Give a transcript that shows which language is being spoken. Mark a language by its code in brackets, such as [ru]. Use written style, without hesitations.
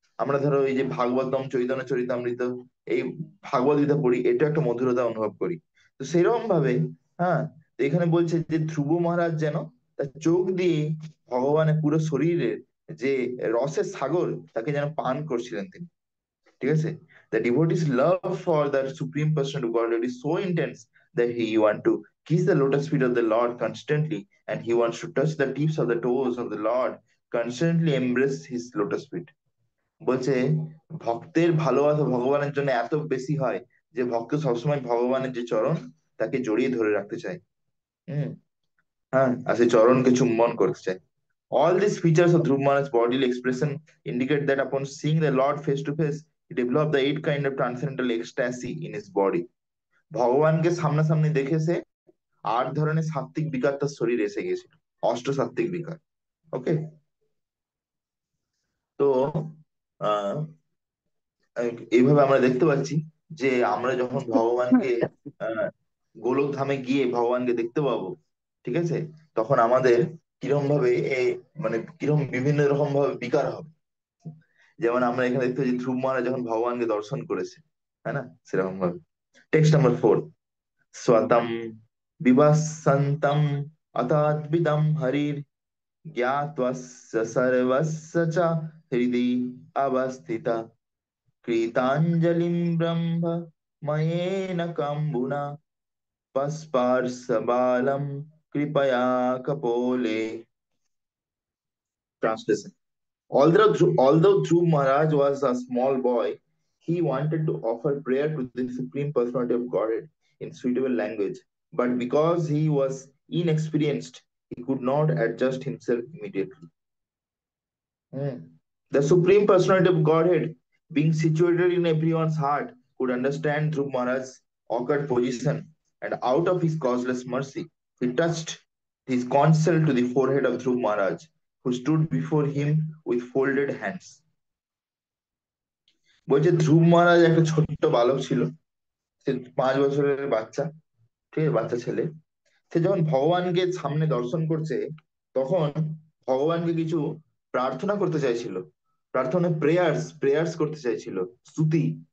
[bn] আমরা ধরো এই যে ভাগবতম, চৈতন্য চরিতামৃত, এই ভাগবত গীতা পড়ি, এটা একটা মধুরতা অনুভব করি। তো সেরকম ভাবে, হ্যাঁ, তো এখানে বলছে যে ধ্রুব মহারাজ যেন তার চোখ দিয়ে ভগবানের পুরো শরীরের যে রসের সাগর, তাকে যেন পান করছিলেন তিনি। ঠিক আছে? [en] The devotee's love for the supreme person of Godhead is so intense that he want to kiss the lotus feet of the Lord constantly, and he wants to touch the tips of the toes of the Lord, constantly embrace his lotus feet. [bn] বলছে ভক্তের ভালোবাসা ভগবানের জন্য এত বেশি হয় যে ভক্ত সবসময় ভগবানের যে চরণ, তাকে জড়িয়ে ধরে রাখতে চায়। হম, হ্যাঁ, আর সেই চরণকে চুম্বন করতে চায়। [en] All these features of Dhruv Maharaj's bodily expression indicate that upon seeing the Lord face to face, he developed the eight kind of transcendental ecstasy in his body. [bn] ভগবানকে সামনাসামনি দেখেছে, আট ধরনের সাত্ত্বিক বিকার তার শরীরে এসে গিয়েছিল, অষ্ট সাত্ত্বিক বিকার। ওকে, তো আহ এইভাবে আমরা দেখতে পাচ্ছি যে আমরা যখন ভগবানকে আহ গোলক ধামে গিয়ে ভগবানকে দেখতে পাবো, ঠিক আছে, তখন আমাদের কিরকম ভাবে এই মানে কিরকম বিভিন্ন রকম ভাবে বিকার হবে। যেমন আমরা এখানে দেখতে পাচ্ছি ধ্রুব মহারাজ যখন ভগবানকে দর্শন করেছে, তাই না? [sa] সেরকম ভাবে টেক্সট নাম্বার 4, স্বতম বিভাসন্তম অতদ্বিদম হরির জ্ঞাত্বস্য সর্বস্য চ হৃদি অবস্থিতা কৃতাঞ্জলিম ব্রহ্ম ময়েন কম্বুনা পস্পার্শ balm কৃপয়া কপোলে। [en] Translation: although Dhruv Maharaj was a small boy, he wanted to offer prayer to the Supreme Personality of Godhead in suitable language. But because he was inexperienced, he could not adjust himself immediately. Hmm. The Supreme Personality of Godhead, being situated in everyone's heart, could understand Dhruv Maharaj's awkward position, and out of his causeless mercy, he touched his console to the forehead of Dhruv Maharaj, who stood before him with folded hands. [bn] বলছে ধ্রুব মহারাজ একটা ছোট্ট বালক ছিল, সে 5 বছরের বাচ্চা, ঠিক আছে, বাচ্চা ছেলে। সে যখন ভগবানকে সামনে দর্শন করছে, তখন ভগবানকে কিছু প্রার্থনা করতে চাইছিল, প্রার্থনা [en] prayers prayers [bn] করতে চাইছিল, স্তুতি।